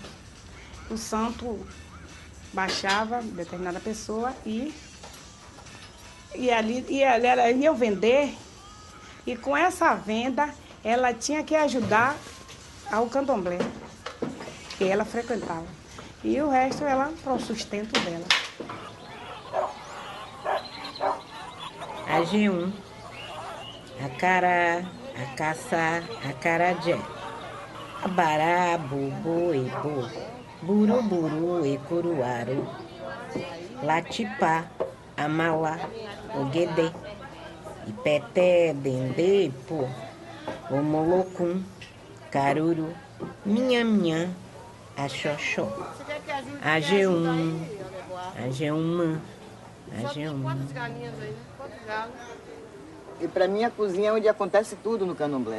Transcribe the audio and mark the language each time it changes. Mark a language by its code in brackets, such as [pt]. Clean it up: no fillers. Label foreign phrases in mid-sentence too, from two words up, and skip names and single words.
[pt] O santo baixava determinada pessoa e ela ia vender, e com essa venda ela tinha que ajudar ao candomblé que ela frequentava. E o resto ela para o sustento dela. AG1, acará, acaçá, acarajé, abará, bubu, ebu, buruburu, ecuruaru, latipá, amalá, oguedê, ipeté, dendê, pô, omolocum, caruru, minha, axoxó, AG1, AG1, AG1. Quantas galinhas aí, né? Quantos galos? E para mim a cozinha é onde acontece tudo no candomblé.